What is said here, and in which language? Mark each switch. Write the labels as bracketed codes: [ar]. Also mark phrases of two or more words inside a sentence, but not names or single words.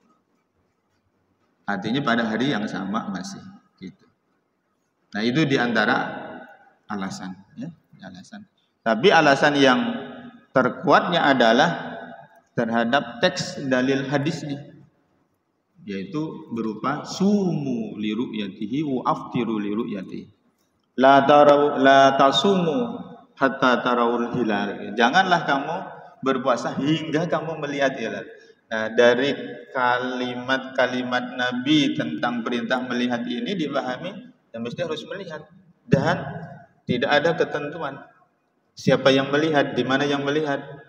[id] Artinya pada hari yang sama masih gitu. Nah, itu diantara alasan ya, alasan. Tapi alasan yang terkuatnya adalah terhadap teks dalil hadisnya, yaitu berupa [ar] صوموا لرؤيته وأفطروا لرؤيته. لا تصوموا حتى تروا الهلال. [id] Janganlah kamu berpuasa hingga kamu melihat hilal. Nah, dari kalimat-kalimat Nabi tentang perintah melihat ini dipahami dan mesti harus melihat, dan tidak ada ketentuan siapa yang melihat, di mana yang melihat.